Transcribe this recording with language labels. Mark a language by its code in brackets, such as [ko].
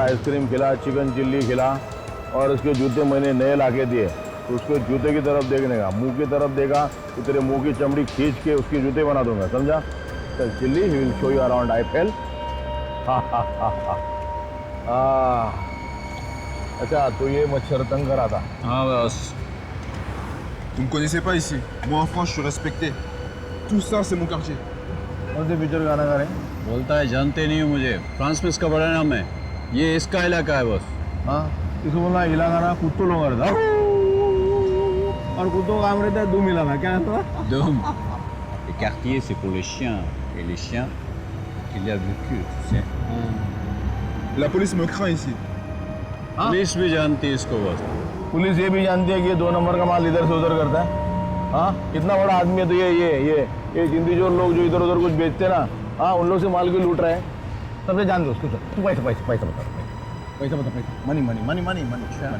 [hi] Ice cream खिला, chicken chilli खिला, और इसके जूते मैंने नए ला के दिए, तो उसके जूते की तरफ देखने का, मुंह की तरफ देखा तो तेरे मुंह की चमड़ी खींच के उसके जूते बना दूंगा, समझा। [en] चल चिल्ली, he will show you around Eiffel. [hi] अच्छा, तो ये मच्छर तंग करा था। हाँ boss. [fr] Vous me connaissez pas ici. Moi en France, je suis respecté. Tout ça, c'est mon quartier. [hi] कौन से पिक्चर गाना गा रहे हैं? बोलता है जानते नहीं हो मुझे, फ्रांस में इसका बड़ा नाम है, ये इसका इलाका है बॉस। हाँ, इसको बोला इलाका ना कुत्तों लोग रहता, और कुत्तों का काम रहता है दुम इलाका, क्या है तो? दुम। [fr] Le quartier c'est pour les chiens, et les chiens qu'il y a vécu, tu sais. La police me craint ici. [hi] Police भी जानती है इसको बॉस। पुलिस ये भी जानती है कि ये 2 नंबर का माल इधर से उधर करता है। हाँ, इतना बड़ा आदमी है तो ये हिंदी जो लोग जो इधर उधर कुछ बेचते ना, हाँ, उन लोग से माल क्यों लूट रहे हैं, सबसे जान दो उसको। तू पैसा पैसा पैसा बता, पैसा बता, पैसा, money money money money money.